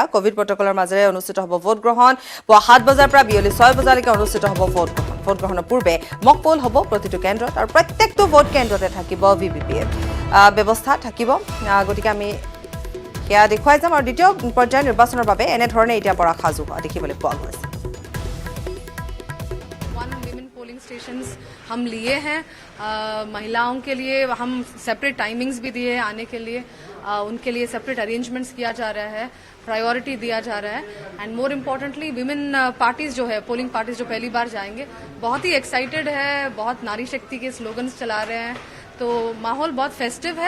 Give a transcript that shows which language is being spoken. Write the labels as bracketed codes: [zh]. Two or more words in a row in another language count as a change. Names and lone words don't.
[as] কোভিড প্ৰটকলৰ মাজেৰে অনুষ্ঠিত হ'ব ভোট গ্ৰহণ। পুৱা 7 বজাৰ পৰা বিয়লি 6 বজালৈকে অনুষ্ঠিত হ'ব ভোট গ্ৰহণ। ভোট গ্ৰহণৰ পূৰ্বে মক পোল হ'ব প্ৰতিটো কেন্দ্ৰত, আৰু প্ৰত্যেকটো ভোট কেন্দ্ৰতে থাকিব VVPAT ব্যৱস্থা থাকিব। গতিকে আমি সেয়া দেখুৱাই যাম। আৰু দ্বিতীয় পৰ্যায়ৰ নিৰ্বাচনৰ বাবে এনেধৰণে এতিয়া বৰাক সাজু হোৱা দেখিবলৈ পোৱা গৈছে। [hi] स्टेशंस हम लिए हैं, महिलाओं के लिए हम [en] separate timings [hi] भी दिए हैं आने के लिए, उनके लिए [en] separate arrangements [hi] किया जा रहा है, प्रायोरिटी दिया जा रहा है। [en] and more importantly women parties [hi] जो है, [en] polling parties [hi] जो पहली बार जाएंगे, बहुत ही एक्साइटेड है, बहुत नारी शक्ति के स्लोगन्स चला रहे हैं, तो माहौल बहुत फेस्टिव है।